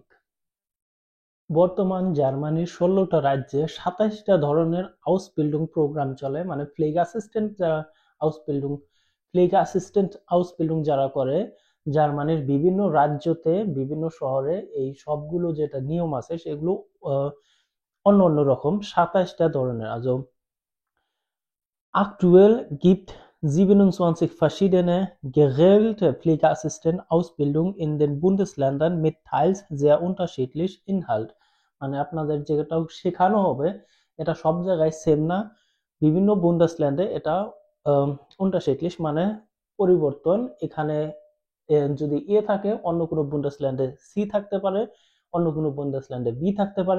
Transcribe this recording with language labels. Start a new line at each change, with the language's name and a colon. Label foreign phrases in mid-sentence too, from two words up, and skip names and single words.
Bangla: বর্তমান জার্মানির 16টা রাজ্যে 27টা ধরনের আউসবিল্ডিং প্রোগ্রাম চলে, মানে
German: Ausbildung Pflege Assistent Ausbildung
Bangla: যারা করে জার্মানির বিভিন্ন রাজ্যতে বিভিন্ন শহরে, এই সবগুলো যেটা নিয়ম আছে সেগুলো অন্য অন্য রকম 27টা ধরনের।
German: Also aktuell gibt 27 verschiedene geregelte Pflegeassistent-Ausbildung in den Bundesländern mit teils sehr unterschiedlich Inhalt।
Bangla: মানে আপনাদের যেটা শেখানো হবে এটা সব জায়গায় সেম না, বিভিন্ন বুন্দেসল্যান্ডে এটা unterschiedlich মানে পরিবর্তন। এখানে যদি এ থাকে অন্য কোনো বুন্দেসল্যান্ডে সি থাকতে পারে, অন্য কোনো বুন্দেসল্যান্ডে বি থাকতে পারে।